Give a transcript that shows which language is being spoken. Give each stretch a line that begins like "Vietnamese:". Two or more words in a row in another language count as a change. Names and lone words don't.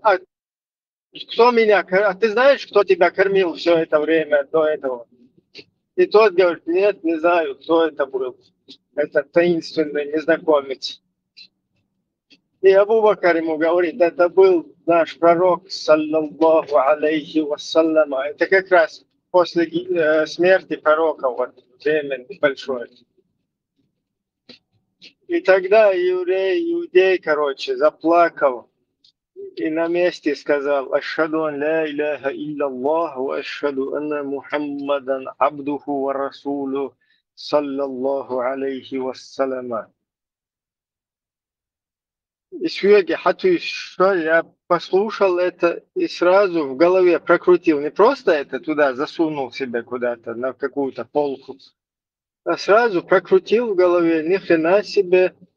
Russian: А кто меня, а ты знаешь, кто тебя кормил все это время до этого? И тот говорит, нет, не знаю, кто это был. Это таинственный незнакомец. И Абу Бакр ему говорит, это был наш пророк,
Arabic: صلى الله عليه وسلم.
Russian: Это как раз после смерти пророка, вот, время большое. И тогда иудей, короче, заплакал и на месте сказал,
Arabic: أشهد أن لا إله إلا الله وأشهد أن محمدا عبده ورسوله صلى الله عليه وسلم.
Russian: И свеги, что я послушал это и сразу в голове прокрутил. Не просто это туда засунул себя куда-то на какую-то полку, а сразу прокрутил в голове, ни хрена себе.